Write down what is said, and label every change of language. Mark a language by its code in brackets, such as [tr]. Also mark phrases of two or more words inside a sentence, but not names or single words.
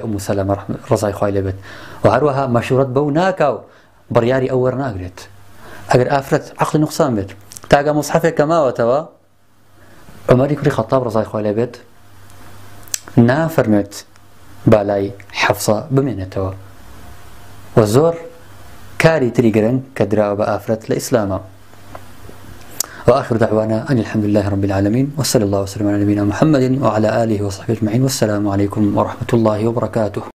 [ckb] ئومو سەلەمە ڕەزای خوای لێ بێت و هەروەها مەشورەت بەو ناکا و بڕیاری ئەو وەرناگرێت ئەگەر ئافرەت عەقڵی نوقسان بێت تاگە مصحەفێک کە ماوەتەوە عومەری کوڕی خەتاب ڕەزای خوای لێ بێت نافەرمێت بالای حەفسە بمێنێتەوە و زۆر کاری تری گرنگ کە دراوە بە ئافرەت لە ئیسلامە [ar] وآخر دعوانا أن الحمد لله رب العالمين، وصلى الله وسلم على نبينا محمد وعلى آله وصحبه أجمعين، والسلام عليكم ورحمة الله وبركاته.